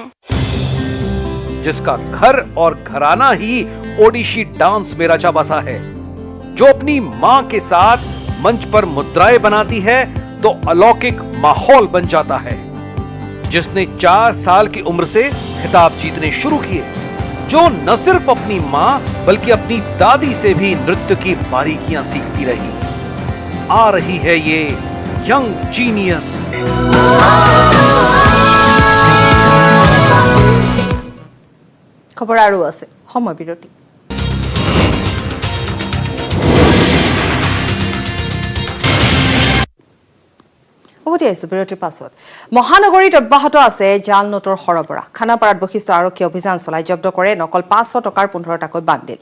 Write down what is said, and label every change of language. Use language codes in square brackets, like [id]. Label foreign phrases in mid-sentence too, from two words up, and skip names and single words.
[hi] जिसका घर और घराना ही ओडिशी डांस में रचा बसा है, जो अपनी मां के साथ मंच पर मुद्राएं बनाती है तो अलौकिक माहौल बन जाता है, जिसने 4 साल की उम्र से खिताब जीतने शुरू किए, जो न सिर्फ अपनी मां बल्कि अपनी दादी से भी नृत्य की बारीकियां सीखती रही। आ रही है ये यंग जीनियस। [as] খবৰ আৰু আছে সময় বিৰতি। উভতি আহিছো বিৰতিৰ পাছত। মহানগৰীত অব্যাহত আছে জাল নোটৰ সৰবৰাহ। খানাপাৰাত বশিষ্ঠ আৰক্ষী অভিযান চলাই জব্দ কৰে নকল 500 টকাৰ 15টাকৈ বান্ডিল।